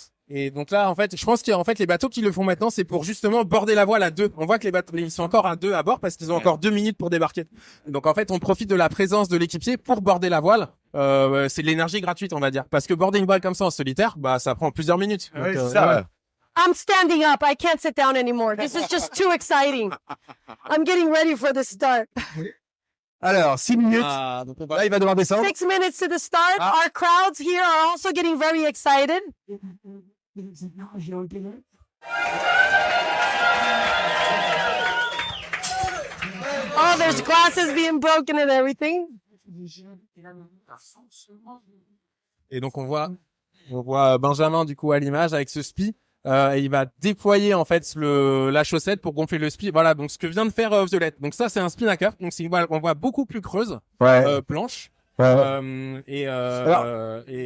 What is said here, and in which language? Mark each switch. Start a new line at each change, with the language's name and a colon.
French: Et donc là, en fait, je pense qu'en fait, les bateaux qui le font maintenant, c'est pour justement border la voile à deux. On voit que les bateaux, ils sont encore à deux à bord parce qu'ils ont encore 2 minutes pour débarquer. Donc en fait, on profite de la présence de l'équipier pour border la voile. C'est de l'énergie gratuite, on va dire. Parce que border une voile comme ça en solitaire, bah, ça prend plusieurs minutes. Donc, c'est ça. ouais.
English: I'm standing up. I can't sit down anymore. This is just too exciting. I'm getting ready for the start.
French: Alors, 6 minutes. Donc on Là, il va devoir descendre.
English: 6 minutes to the start. Our crowds here are also getting very excited. Oh, there's glasses being broken and everything.
French: Et donc on voit Benjamin du coup à l'image avec ce spi. Et il va déployer en fait la chaussette pour gonfler le spi. Voilà, donc ce que vient de faire Violette. Donc ça c'est un spinnaker. Donc c'est une voile qu'on voit beaucoup plus creuse, planche. Et voilà.